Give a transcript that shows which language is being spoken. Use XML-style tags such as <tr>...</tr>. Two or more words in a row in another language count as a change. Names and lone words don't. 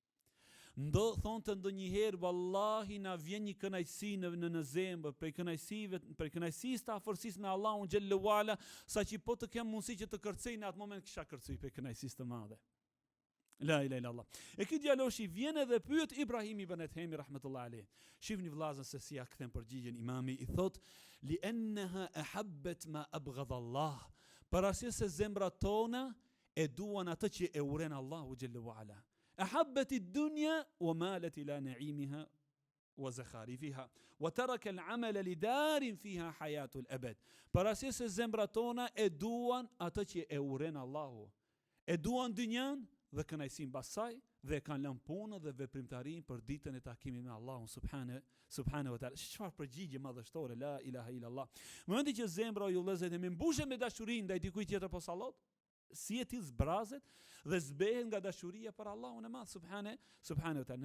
<sq>Thonte ndonjëherë, wallahi na vjen një kënaqësi në zemër, prej kënaqësisë të afërsisë me Allahun</sq> <ar>جل وعلا,</ar> <sq>saqë po të kem mundësi që të kërcej në atë moment kisha kërcej prej kënaqësisë të madhe.</sq> <ar>لا إله إلا الله.</ar> <sq>E ky djaloshi vjen edhe pyet Ibrahim ibn Adhemi</sq> <ar>رحمة الله عليه.</ar> <sq>Shifni vllazën se si ja kthen përgjigjen imami, i thot:</sq> <ar>لأنها أحبت ما أبغض الله.</ar> <sq>Për arsye se zemrat tona e duan atë që e uren Allahu</sq> <ar>جل وعلا. أحبت الدنيا ومالت إلى نعيمها وزخارفها وتركت العمل لدار فيها حياة الأبد.</ar> <sq>Për arsye se zemrat tona e duan atë që e uren Allahu. E duan dynjan dhe kënaqësinë mbas saj dhe kanë lënë punën dhe veprimtarinë për ditën e takimit me Allahun</sq> <ar>سبحانه وتعالى.</ar> <sq>Çfarë përgjigje madhështore,</sq> <ar>لا إله إلا الله.</ar> <sq>Në momentin që zemra ju vëllezër e mbushet me dashuri ndaj dikujt tjetër posa Allahut, si e till zbrazet dhe zbehet nga dashuria për Allahun e madh</sq> <ar>سبحانه وتعالى.</ar>